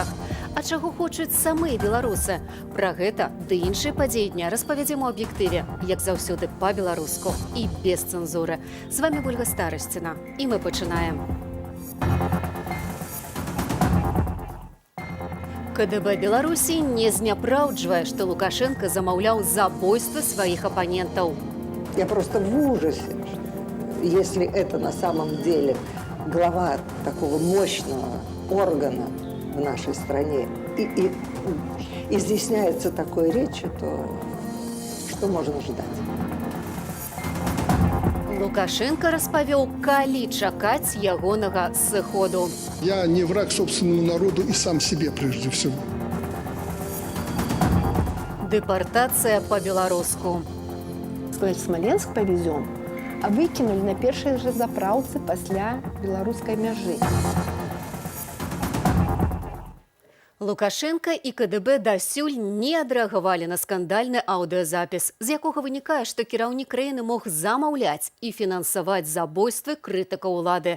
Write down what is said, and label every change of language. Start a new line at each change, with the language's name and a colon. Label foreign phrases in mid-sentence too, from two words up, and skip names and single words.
Belarusian: А чаго хочуць самыя беларусы? Пра гэта ды іншыя падзеі дня распавядзем у аб'ектыве, як заўсёды па-беларуску і без цэнзуры. З вамі Вольга Старасціна, і мы пачынаем. КДБ Беларусі не зняпраўджвае, што Лукашенка замаўляў забойства сваіх апанентаў.
Russian: Я просто в ужасе, если это на самом деле глава такого мощного органа в нашей стране и изъясняется такой речью, то что можно ждать?
Belarusian: Лукашенко распавёў, калі чакаць ягонага сыходу.
Russian: Я не враг собственному народу и сам себе прежде всего. Депортация по-беларуску. В Смоленск повезем, а выкинули
Belarusian: на першай же заправцы пасля беларускай мяжы. Лукашенко і КДБ дасюль не адрэагавалі на скандальны аўдыёзапіс, з якога вынікае, што кіраўнік краіны мог замаўляць і фінансаваць забойствы крытыкаў улады.